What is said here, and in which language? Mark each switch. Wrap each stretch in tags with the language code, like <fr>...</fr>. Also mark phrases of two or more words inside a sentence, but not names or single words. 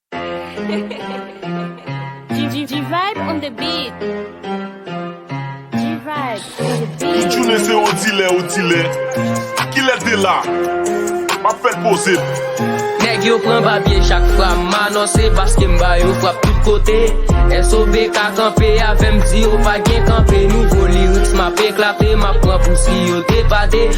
<en>G, G, G vibe on the beat. G vibe on the beat.</en> <ht>Tout jounen se odilè, odilè. Ki lè de la? Ma fè l poze. Nèg yo pran babye chak fwa, m anonse paske m ba yo frap tout kote. S O B ka kanpe avè m di yo pa gen kanpe. Nouvo lyrics m ap eklate, m ap pran pou si yo te pate.</ht>